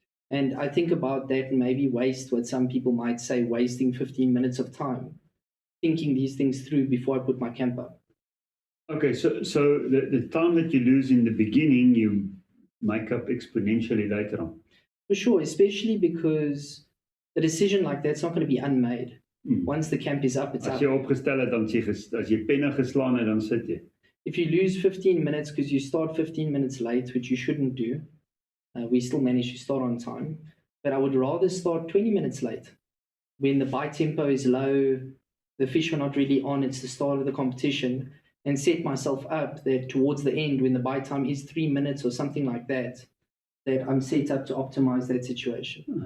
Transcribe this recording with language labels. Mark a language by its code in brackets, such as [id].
[en] And I think about that and maybe waste what some people might say, wasting 15 minutes of time, thinking these things through before I put my camp up. Okay, so the time that you lose in the beginning, you make up exponentially later on. For sure, especially because a decision like that's not going to be unmade. Once the camp is up, it's [af] As [en] up. [af] jy opgestel het, dan as jy penne geslaan het, dan sit jy. [en] If you lose 15 minutes because you start 15 minutes late, which you shouldn't do, we still manage to start on time. But I would rather start 20 minutes late when the bite tempo is low, the fish are not really on, it's the start of the competition, and set myself up that towards the end, when the bite time is 3 minutes or something like that, that I'm set up to optimize that situation.